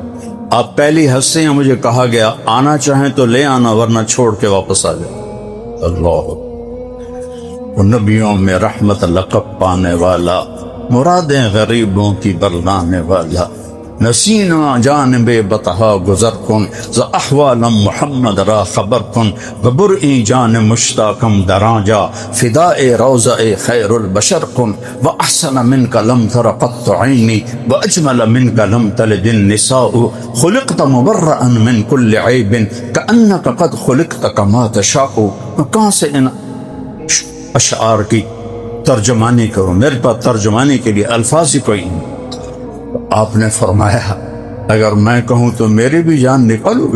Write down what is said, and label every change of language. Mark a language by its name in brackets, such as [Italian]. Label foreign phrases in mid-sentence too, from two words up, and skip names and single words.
[Urdu] آپ پہلی ہستی ہیں، مجھے کہا گیا آنا چاہیں تو لے آنا ورنہ چھوڑ کے واپس آ جائے۔ اللہ، وہ نبیوں میں رحمت لقب پانے والا، مرادیں غریبوں کی برلانے والا، [Persian] نسینا جانب بطحا گزر کن ز احوال محمد را خبر کن وبرئی جان مشتاقم دراجا فداء روضہ خیر البشر کن [Arabic] واحسن منک لم تر قط عینی واجمل منک لم تلد النساء خلقت مبرئا من کل عیب کأنک قد خلقت کما تشاء۔ [Urdu] کہاں سے ان اشعار کی ترجمانی کروں، میرے پاس ترجمانی کے لیے الفاظ ہی کوئی نہیں۔ آپ نے فرمایا اگر میں کہوں تو میری بھی جان نکالو گے؟